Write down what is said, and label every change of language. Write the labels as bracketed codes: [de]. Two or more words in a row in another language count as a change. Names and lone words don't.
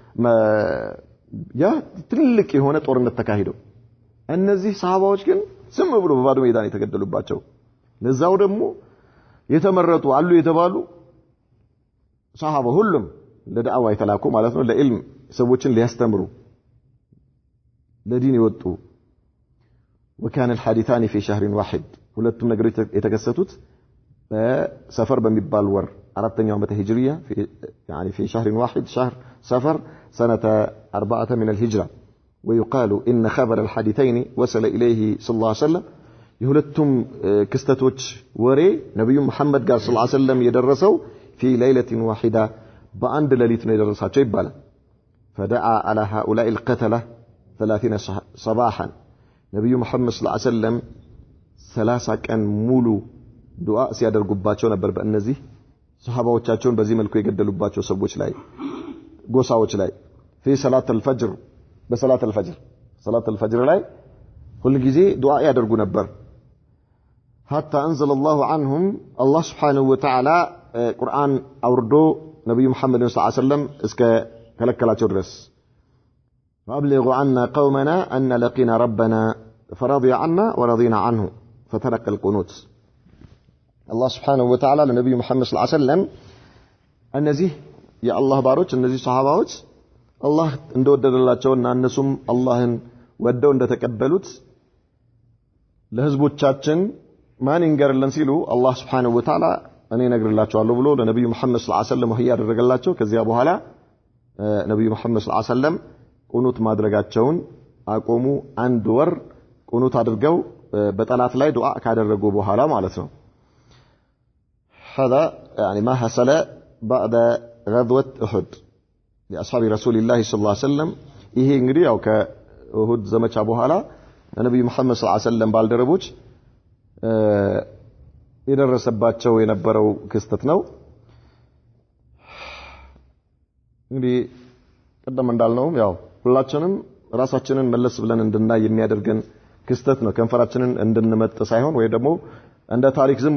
[am] ያ ትልቅ የሆነ ጦርነት ተካሂደው እነዚህ ሰሃባዎች ግን ዝም ብሎ በባዶ ሜዳን የተገደሉባቸው ለዛው ደግሞ የተመረጡ አሉ የተባሉ ሰሃባ ሁሉም ለዳዕዋ የተላኩ ማለት ነው ለኢልም ሰዎችን ሊያስተምሩ ለዲን ይወጡ [ar] وكان الحادثان في شهر واحد [am] ሁለቱም ነገሮች የተከሰቱት በሰፈር በሚባል ወር አራተኛው ዓመተ [ar] ሂጅሪያ يعني في شهر واحد شهر سفر سنة 4 من الهجرة ويقال إن خبر الحادثين وصل إليه صلى الله عليه وسلم [am] የሁለቱም ክስተቶች ወሬ ነብዩ መሐመድ ጋር [ar] صلى الله عليه وسلم የደረሰው في ليلة واحدة [am] በአንድ ሌሊት ነው የደረሳቸው ይባላል [ar] فدعا على هؤلاء القتلة 30 صباحا [am] ነብዩ መሐመድ [ar] صلى الله عليه وسلم [am] 30 ቀን ሙሉ ዱዓ ሲያደርጉባቸው ነበር በእነዚህ ሱሐባዎቻቸውን በዚህ መልኩ የገደሉባቸው ሰዎች ላይ ጎሳዎች ላይ [ar] في صلاه الفجر [am] በሰላት [ar] الفجر صلاه الفجر [am] ላይ ሁሉ ጊዜ ዱዓ ያደርጉ ነበር [ar] حتى انزل الله عنهم الله سبحانه وتعالى [am] ቁርአን አውርዶ ነብዩ መሐመድ [ar] صلى الله عليه وسلم [am] እስከ ከለከላቸው ድረስ [ar] فابلغوا عنا قومنا ان لقينا ربنا فرضي عنا ورضينا عنه فترك القنوت الله سبحانه وتعالى لنبي محمد صلى الله عليه وسلم [am] እነዚህ የአላህ ባሮች እነዚህ ሱሐባዎች አላህ እንደወደደላቸውና እነሱም አላህን ወደው እንደተቀበሉት ለህዝቦቻችን ማን ይንገርልን ሲሉ አላህ [ar] سبحانه وتعالى [am] እኔ ነግርላቸዋለሁ ብሎ ለነብዩ መሐመድ [ar] صلى الله عليه وسلم [am] ወህይ ያደረገላቸው ከዚያ በኋላ ነብዩ መሐመድ [ar] صلى الله عليه وسلم [am] ቁኑት ማድረጋቸውን አቆሙ አንድ ወር ቁኑት አድርገው በጠላት ላይ ዱዓ ካደረጉ በኋላ ማለት ነው [ar] هذا يعني ما حصل بعد غزوة أحد لأصحاب رسول الله صلى الله عليه وسلم [am] ይሄ እንግዲህ ያው ከኡሁድ ዘመቻ በኋላ ነብዩ መሐመድ [ar] صلى الله عليه وسلم [am] ባልደረቦች የደረሰባቸው የነበረው ክስተት ነው እንግዲህ ቀደም እንዳልነው ያው ሁላችንም ራሳችንን መለስ ብለን እንድናይ የሚያደርገን ክስተት ነው ከንፈራችንን እንድንመጥ ሳይሆን ወይ ደግሞ እንደ ታሪክ ዝም